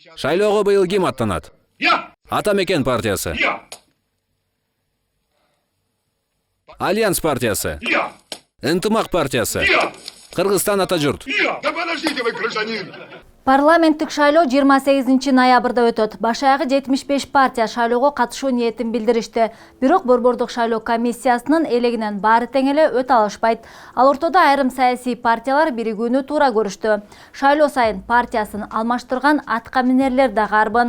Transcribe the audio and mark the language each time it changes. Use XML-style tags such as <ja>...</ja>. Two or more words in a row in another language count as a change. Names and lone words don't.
<ky>Шайлоого быйыл ким аттанат? Атамекен партиясы. Альянс партиясы. Ынтымак партиясы. Кыргызстан ата журт.</ky> <ru>Да подождите вы, гражданин!</ru> <ky>Парламенттик шайлоо 28 ноябрда өтөт. Баш аягы 75 партия шайлоого катышуу ниетин билдиришти. Бирок Борбордук шайлоо комиссиясынын элегинен баары тең эле өтө алышпайт. Ал ортодо айрым саясий партиялар биригүүнү туура көрүштү. Шайлоо сайын партиясын алмаштырган атка минерлер да карбын.</ky>